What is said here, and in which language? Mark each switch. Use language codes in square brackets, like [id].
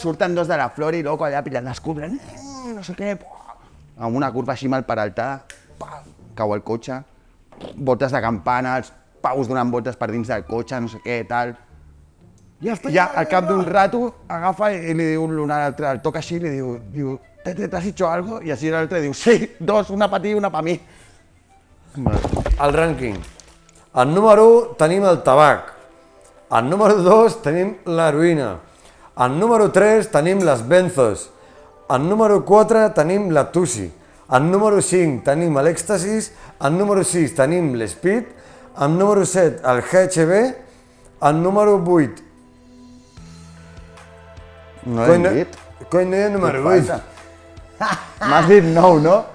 [ca] surten dos de la Flori, loco, allà pillant les curves, no sé què, amb una curva així mal peraltada, cau el cotxe, voltes de campana, els paus donant voltes per dins del cotxe, no sé què, tal. Ja al cap d'un rato agafa i li diu l'un a l'altre, el toca així i li diu, tete, [es] ¿te has hecho algo? [ca] I així l'altre diu, sí, dos, una per ti i una per mi. El rànquing. Al número 1 tenim el tabac. Al número 2 tenim l'heroïna. Al número 3 tenim les benzos. Al número 4 tenim la tusi. Al número 5 tenim l'èxtasis. Al número 6 tenim l'espit. Al número 7 el GHB. Al número 8... No hem dit. Cony, no hi ha número 8. M'has dit nou, no?